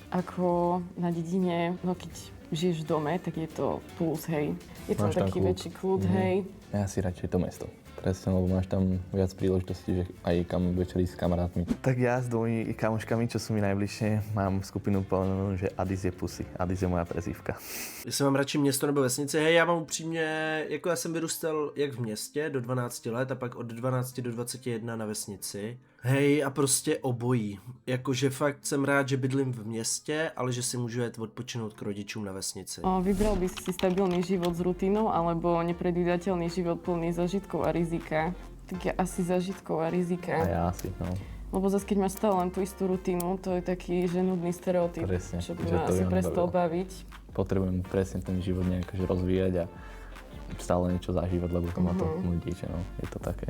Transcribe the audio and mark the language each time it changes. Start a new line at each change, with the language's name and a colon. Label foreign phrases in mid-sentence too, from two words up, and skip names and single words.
Slovak: Ako na dedine, no keď žiješ v dome, tak je to plus, hej. Je tam Máš tam taký kľud. väčší kľud, hej. Ja si radšej to mesto. Presne, lebo máš tam viac príležitostí, že aj kam večer ísť s kamarátmi. Tak ja s dvomi kamoškami, čo sú mi najbližšie, mám skupinu plnú, že Adis je pusy. Adis je moja prezývka.
Czech: Jestli mám radši město nebo vesnici, hej, já mám upřímně, jako já jsem vyrůstal jak v městě do 12 let a pak od 12 do 21 na vesnici. Hej, a prostě obojí. Jakože fakt jsem rád, že bydlím v městě, ale že si můžu jet odpočinout k rodičům na vesnici.
Slovak: Vybral by si stabilný život s rutinou alebo nepredvídateľný život plný zážitkov a rizika? Tak ja asi zážitkov a rizika. A ja asi, no. Lebo zase keď máš stále len tú istú rutinu, to je taký že nudný stereotyp, Presne, čo by že ma to asi by ma prestal nebavilo. baviť. Potrebujem presne ten život nejako rozvíjať a stále niečo zažívať, lebo to ma to nudí, že no, je to také.